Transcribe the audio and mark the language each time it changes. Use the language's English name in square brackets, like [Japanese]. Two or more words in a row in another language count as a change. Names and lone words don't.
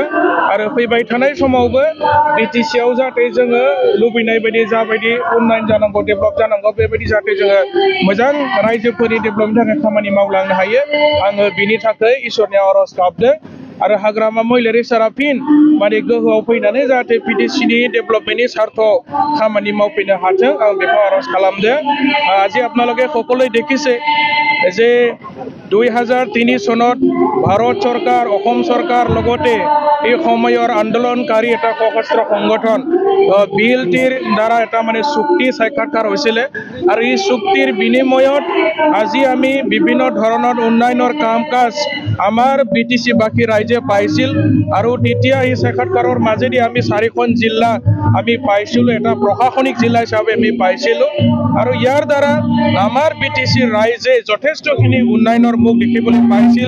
[Bodo] आरो फैबाय थानाय समावबो BTCआव जाहाथे जोङो लुबैनाय बायदि जाबायदि उन्नयन जानांगौ डेभेलप जानांगौ बेबायदि जाहाथे जोङो मोजां रायजोफोरनि डेभेलपनि थाखाय खामानि मावलांनो हायो आङो बिनि थाखाय इसोरनियाव आरज गाबदों आरो हाग्रामा महिलारि सारा फिन माने गोहोआव फैनानै जाहाथे BTCनि डेभेलपमेन्टनि স্বাৰ্থ खामानि मावफैनो हाथों आं बेखौ आरज खालामदों [Assamese] আজি আপোনালোকে সকলোৱে দেখিছে যে 2003 চনত ভাৰত চৰকাৰ অসম চৰকাৰ লগতে এই সময়ৰ আন্দোলনকাৰী এটা সশস্ত্ৰ সংগঠন BLTৰ দ্বাৰা এটা মানে চুক্তি সাক্ষাৎকাৰ হৈছিলে আৰু এই চুক্তিৰ বিনিময়ত আজি আমি বিভিন্ন ধৰণৰ উন্নয়নৰ কাম কাজ আমাৰ BTC-বাসী ৰাইজে পাইছিল আৰু তেতিয়া এই সাক্ষাৎকাৰৰ মাজেদি আমি 4খন জিলা আমি পাইছিলোঁ, এটা প্ৰশাসনিক জিলা হিচাপে আমি পাইছিলোঁ আৰু ইয়াৰ দ্বাৰা আমাৰ BTC ৰাইজে যথেষ্টখিনি উন্নয়নৰ মুখ দেখিবলৈ পাইছিল।